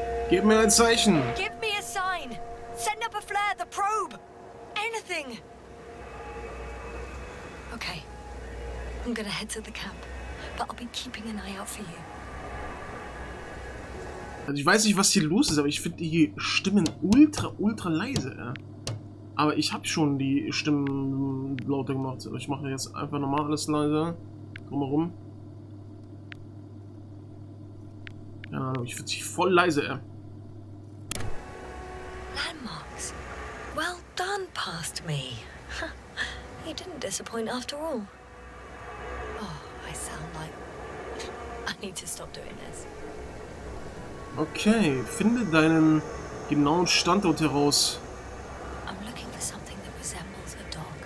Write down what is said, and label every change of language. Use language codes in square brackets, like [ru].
[de] Gib mir ein Zeichen. [en] Give me a sign! Send up a flare, the probe! Anything! Okay. I'm gonna head to the camp, but I'll be keeping an eye out for you. [de] Also ich weiß nicht, was hier los ist, aber ich finde die Stimmen ultra leise. Ja. Aber ich habe schon die Stimmen lauter gemacht. Ich mache jetzt einfach nochmal alles leiser. Drumherum. Ja, ich finde sie voll leise, ja. [en] Landmarks. Well done, past me. You didn't disappoint after all. Oh, I sound like... I need to stop doing this. [de] Okay, finde deinen genauen Standort heraus. [en] I'm looking for something that resembles a dog.